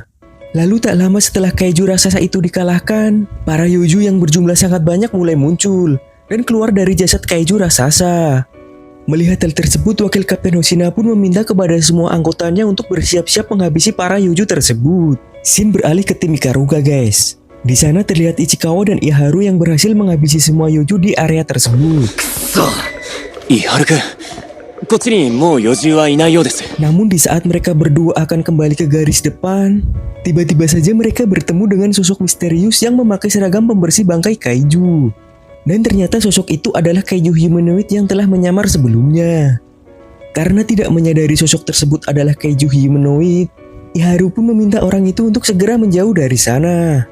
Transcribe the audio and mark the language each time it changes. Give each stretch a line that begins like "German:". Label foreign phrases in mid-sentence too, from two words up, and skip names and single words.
Indonesian: Lalu tak lama setelah kaiju raksasa itu dikalahkan, para Yoju yang berjumlah sangat banyak mulai muncul dan keluar dari jasad kaiju raksasa. Melihat hal tersebut, wakil Kapten Hoshina pun meminta kepada semua anggotanya untuk bersiap-siap menghabisi para Yoju tersebut. Scene beralih ke tim Ikaruga guys. Di sana terlihat Ichikawa dan Iharu yang berhasil menghabisi semua Yoju di area tersebut.
Japanese: 伊原くん、こっちにもう余獣はいないようです。
Indonesian: Namun di saat mereka berdua akan kembali ke garis depan, tiba-tiba saja mereka bertemu dengan sosok misterius yang memakai seragam pembersih bangkai kaiju. Dan ternyata sosok itu adalah kaiju humanoid yang telah menyamar sebelumnya. Karena tidak menyadari sosok tersebut adalah kaiju humanoid, Iharu pun meminta orang itu untuk segera menjauh dari sana.